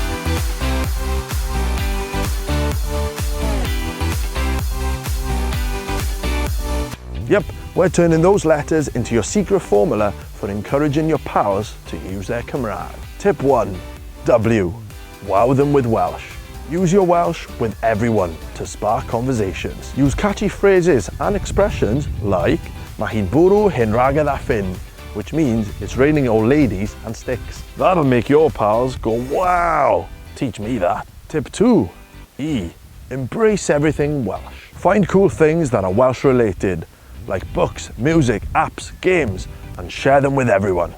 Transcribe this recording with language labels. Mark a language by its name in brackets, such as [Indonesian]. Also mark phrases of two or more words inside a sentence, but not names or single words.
[English] Yep, we're turning those letters into your secret formula for encouraging your pals to use their Cymraeg. Tip 1. W. Wow them with Welsh. Use your Welsh with everyone to spark conversations. Use catchy phrases and expressions like [Welsh] "Ma hi'n bwrw hen ragedd a ffyn," [English] which means it's raining old ladies and sticks. That'll make your pals go, wow! Teach me that. Tip 2. E. Embrace everything Welsh. Find cool things that are Welsh related, like books, music, apps, games, and share them with everyone.